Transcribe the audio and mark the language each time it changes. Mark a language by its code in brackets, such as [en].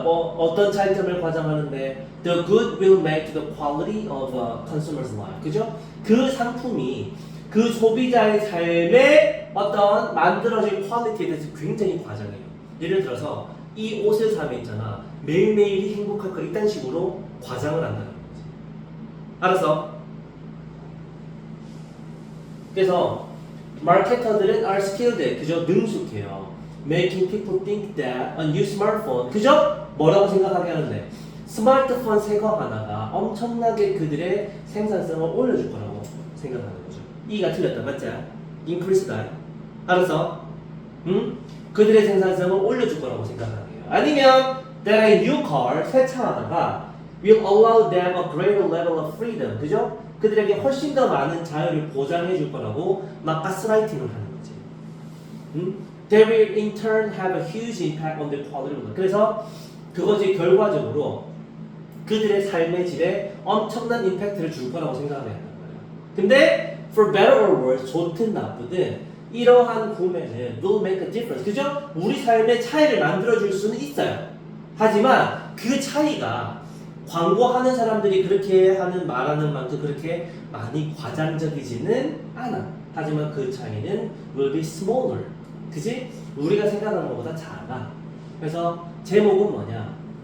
[ko] 어떤 차이점을 과장하는데 [en] the good will make to the quality of a consumer's life. [ko] 그죠? 그 상품이 그 소비자의 삶에 어떤 만들어질 퀄리티에 대해서 굉장히 과장해요. 예를 들어서 이 옷을 사면 있잖아. 매일매일이 행복할 거 이딴 식으로 과장을 한다는 거지. 알았어? 그래서 마케터들은 [en] are skilled, [ko] 그죠? 능숙해요. [en] Making people think that a new smartphone, 그죠? [ko] 뭐라고 생각하게 하는데 스마트폰 새 거 하나가 엄청나게 그들의 생산성을 올려줄 거라고 생각하는 거죠. 이가 틀렸다, 맞지? increase다. 알았어? 응? 그들의 생산성을 올려줄 거라고 생각하는 거예요. 아니면 [en] that a new car, [ko] 새 차 하나가 [en] will allow them a greater level of freedom, [ko] 그죠? 그들에게 훨씬 더 많은 자유를 보장해 줄 거라고 막 가스라이팅을 하는 거지. 응? [en] They will in turn have a huge impact on their quality of life. [ko] 그래서 그것이 결과적으로 그들의 삶의 질에 엄청난 임팩트를 줄 거라고 생각을 한단 말이야. 근데 [en] for better or worse, [ko] 좋든 나쁘든 이러한 구매는 [en] will make a difference. [ko] 그죠? 우리 삶의 차이를 만들어 줄 수는 있어요. 하지만 그 차이가 광고하는 사람들이 그렇게 하는 말하는 만큼 그렇게 많이 과장적이지는 않아. 하지만 그 차이는 [en] will be smaller. [ko] 그지? 우리가 생각하는 것보다 작아. 그래서 제목은 뭐냐?